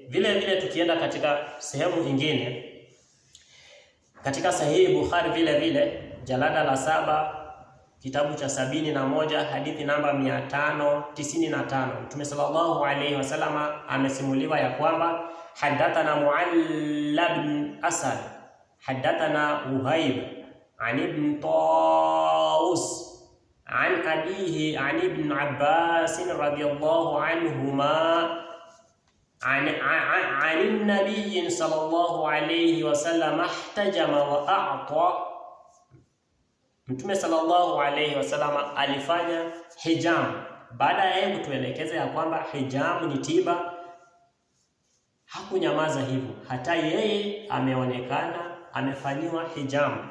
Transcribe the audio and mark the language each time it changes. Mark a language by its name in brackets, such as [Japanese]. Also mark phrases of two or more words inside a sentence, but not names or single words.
[Swahili] Vile vile tukienda katika sehemu nyingine katika Sahihi Bukhari vile vile jalada la 7 kitabu cha 71 hadithi namba [Arabic] 595, Mtume صلى الله عليه وسلم [Swahili] amesimuliwa ya kwamba [Arabic] حدثنا معلى بن أسد حدثنا وهيب عن ابن طاوس عن أبيه عن ابن عباس رضي الله عنهما عن النبي صلى الله عليه وسلم احتجم وأعطى. [Swahili] Mtume [Arabic] صلى الله عليه وسلم [Swahili] alifanya hijam. Baada ya yeye kutuelekeza ya kwamba hijam ni tiba, hakunyamaza hivyo, hata yeye ameonekana amefanyiwa hijam.